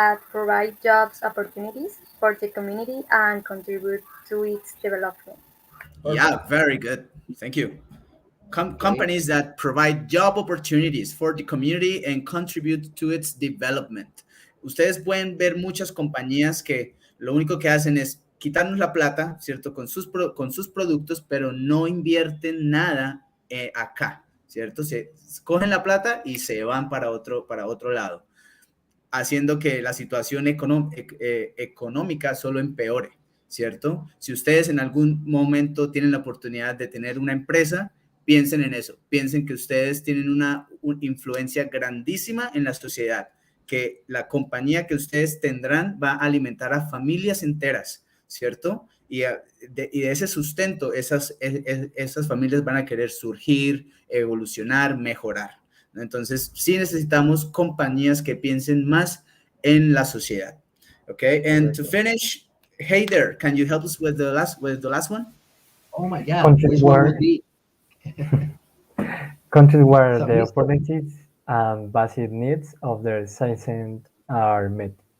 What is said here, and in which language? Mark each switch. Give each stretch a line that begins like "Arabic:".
English: provide jobs opportunities for the community and contribute to its development. Yeah, very good. Thank you. Companies that provide job opportunities for the community and contribute to its development.
Spanish: Ustedes pueden ver muchas compañías que lo único que hacen es quitarnos la plata, ¿cierto? Con sus productos, pero no invierten nada acá, ¿cierto? Se cogen la plata y se van para otro lado, haciendo que la situación económica solo empeore, ¿cierto? Si ustedes en algún momento tienen la oportunidad de tener una empresa, piensen en eso, piensen que ustedes tienen una influencia grandísima en la sociedad, que la compañía que ustedes tendrán va a alimentar a familias enteras, ¿cierto? Y de ese sustento, esas familias van a querer surgir, evolucionar, mejorar, ¿no? Entonces, sí necesitamos compañías que piensen más en la sociedad.
English: Okay, and to finish, Heider, can you help us with the last one? Oh my God. Countries where the opportunities and basic needs of their citizens are met.